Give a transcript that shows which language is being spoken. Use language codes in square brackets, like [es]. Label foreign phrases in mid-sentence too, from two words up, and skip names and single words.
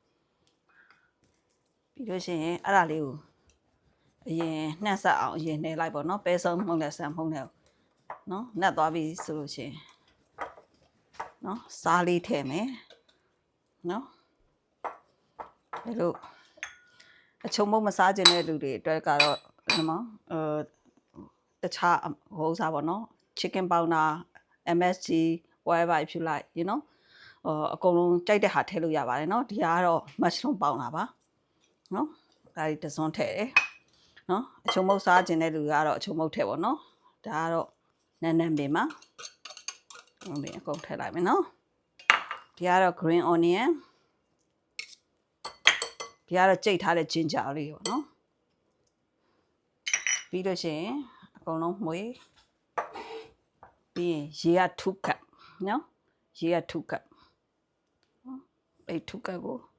[my] ပြီးလို့ရှိရင်အဲ့ဒါလေးကိုအရင်နှက်ဆက်အောင်အရင်နှဲလိုက်ပေါ့နော်ပဲဆုံးမှုန့်နဲ့ဆန်မှုန့်နဲ့နော်နှက်သွားပြီဆိုလို့ ရှိရင်နော်စားလေးထည့်မယ်နော်အဲ့လိုအချုံမုတ်မစားခြင်းတဲ့လူတွေအတွက်ကတော့ဒီမှာတ ခြားဟိုစားပေါ့နော် [en] chicken powder MSG whatever if you like you know [my] အကုန်လုံးကြိုက်တဲ့ဟာထည့်လို့ရပါတယ်เนาะဒီကတော့ [en] mushroom powder [my] ပါเนาะဒါဒီတစ်စုံထည့်တယ်เนาะအချုံမုတ်စားခြင်းတဲ့လူကတော့အချုံမုတ်ထည့်ပေါ့เนาะဒါကတော့နန်းပင်မှာအကုန်ထည့်လိုက်မယ်เนาะဒီကတော့ [en] green onion [my] ဒီကတော့ကြိတ်ထားတဲ့ ginger လေးပေါ့เนาะ ပြီးလို့ရှိရင်အကုန်လုံးမှွေပြီးရင်ရေက2 cup เนาะရေက2 cup အဲ့2 cup ကို